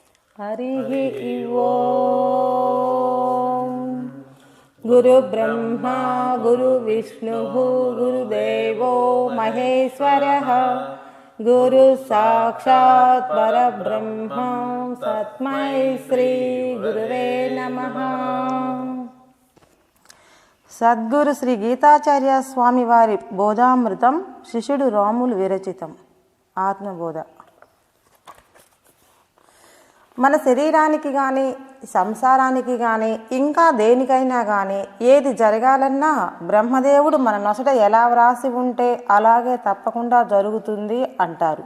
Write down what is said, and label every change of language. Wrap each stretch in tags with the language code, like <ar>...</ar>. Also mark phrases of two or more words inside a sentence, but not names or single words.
<sa>हरिः ओम्। गुरुब्रह्मा गुरुविष्णुः गुरुदेवो महेश्वरः गुरुसाक्षात् परब्रह्म तस्मै श्री गुरुवे नमः।</sa> <te>సద్గురు శ్రీ గీతాచార్య స్వామి వారి బోధామృతం శిష్యుడు రాములు విరచితం. ఆత్మబోధ. మన శరీరానికి కానీ సంసారానికి కానీ ఇంకా దేనికైనా కానీ ఏది జరగాలన్నా బ్రహ్మదేవుడు మన నొసట ఎలా వ్రాసి ఉంటే అలాగే తప్పకుండా జరుగుతుంది అంటారు.</te>